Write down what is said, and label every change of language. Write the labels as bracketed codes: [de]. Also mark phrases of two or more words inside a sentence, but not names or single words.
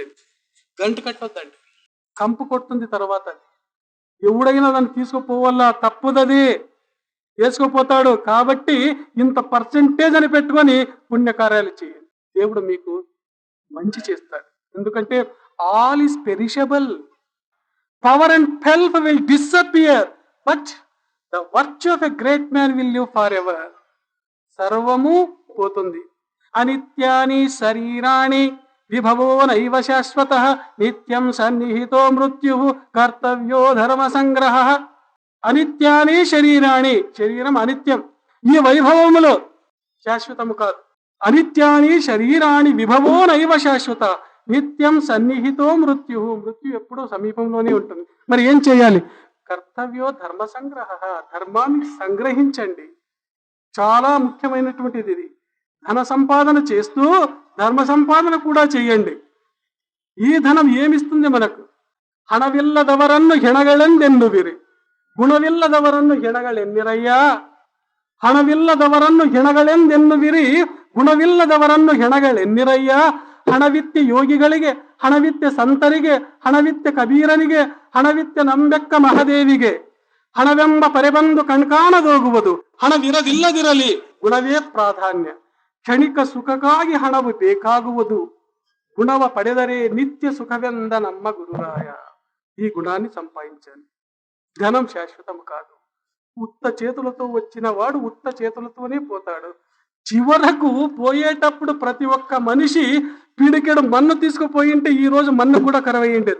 [te] గంట కట్టొద్దండి, కంపు కొడుతుంది. తర్వాత ఎవడైనా దాన్ని తీసుకుపోవాలా, తప్పుదది, వేసుకుపోతాడు. కాబట్టి ఇంత పర్సెంటేజ్ అని పెట్టుకొని పుణ్యకార్యాలు చేయండి. దేవుడు మీకు మంచి చేస్తాడు. ఎందుకంటే [en] all is perishable. Power and wealth will disappear, but the virtue of a great man will live for ever. [te] సర్వము పోతుంది. [sa] అనిత్యాని శరీరాణి విభవో నైవ శాశ్వత, నిత్యం సన్నిహితో మృత్యు కర్తవ్యో ధర్మ సంగ్రహ. [te] అనిత్యాని శరీరాణి, శరీరం అనిత్యం, ఈ వైభవములో శాశ్వతము కాదు. [sa] అనిత్యాని శరీరాణి విభవో నైవ శాశ్వత, నిత్యం సన్నిహితో మృత్యు, మృత్యు [te] ఎప్పుడూ సమీపంలోనే ఉంటుంది. మరి ఏం చేయాలి? [sa] కర్తవ్యో ధర్మ సంగ్రహ, [te] ధర్మాన్ని సంగ్రహించండి. చాలా ముఖ్యమైనటువంటిది ఇది. ధన సంపాదన చేస్తూ ధర్మ సంపాదన కూడా చేయండి. ఈ ధనం ఏమిస్తుంది మనకు? [kn] హణవిల్లదవరన్ను ಹೆಣಗಳೆಂದೆನ್ನುವಿರಿ, ಗುಣವಿಲ್ಲದವರನ್ನು ಹೆಣಗಳೆನ್ನಿರಯ್ಯಾ. ಹಣವಿಲ್ಲದವರನ್ನು ಹೆಣಗಳೆಂದೆನ್ನುವಿರಿ, ಗುಣವಿಲ್ಲದವರನ್ನು ಹೆಣಗಳೆನ್ನಿರಯ್ಯಾ. ಹಣವಿತ್ಯ ಯೋಗಿಗಳಿಗೆ, ಹಣವಿತ್ಯ ಸಂತರಿಗೆ, ಹಣವಿತ್ಯ ಕಬೀರನಿಗೆ, ಹಣವಿತ್ಯ ನಂಬೆಕ್ಕ ಮಹಾದೇವಿಗೆ. ಹಣವೆಂಬ ಪರೆಬಂದು ಕಣ್ಕಾಣದೋಗುವುದು, ಹಣವಿರದಿಲ್ಲದಿರಲಿ ಗುಣವೇ ಪ್ರಾಧಾನ್ಯ. ಕ್ಷಣಿಕ ಸುಖಕ್ಕಾಗಿ ಹಣವು ಬೇಕಾಗುವುದು, ಗುಣವ ಪಡೆದರೆ ನಿತ್ಯ ಸುಖವೆಂದ ನಮ್ಮ ಗುರುರಾಯ. [te] ఈ గుణాన్ని సంపాదించాలి. ధనం శాశ్వతం కాదు. ఉత్త చేతులతో వచ్చిన వాడు ఉత్త చేతులతోనే పోతాడు. చివరకు పోయేటప్పుడు ప్రతి ఒక్క మనిషి పిడికెడు మన్ను తీసుకుపోయింటే ఈ రోజు మన్ను కూడా కరవయ్యిండేది.